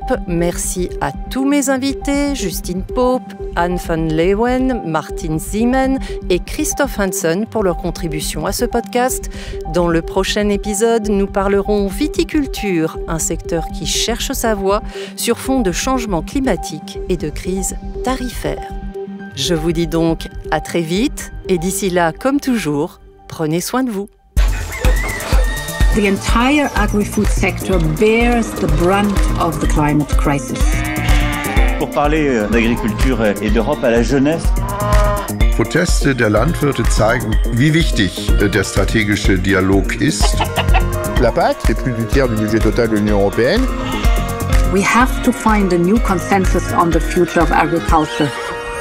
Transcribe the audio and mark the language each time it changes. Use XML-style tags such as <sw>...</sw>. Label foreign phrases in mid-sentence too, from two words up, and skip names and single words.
<fr>Merci à tous mes invités, Justine Pope, Anne van Leeuwen, Martin Seemann et Christophe Hansen pour leur contribution à ce podcast. Dans le prochain épisode, nous parlerons viticulture, un secteur qui cherche sa voie sur fond de changement climatique et de crise tarifaire. Je vous dis donc à très vite et d'ici là, comme toujours, prenez soin de vous.</fr> <en>The entire agri-food sector bears the brunt of the climate crisis.</en> <fr>Pour parler d'agriculture et d'Europe à la jeunesse.</fr> <de>Proteste der Landwirte zeigen, wie wichtig der stratégische Dialog ist.</de> <fr>La PAC, c'est plus du tiers du budget total de l'Union européenne.</fr> <en>We have to find a new consensus on the future of agriculture.</en>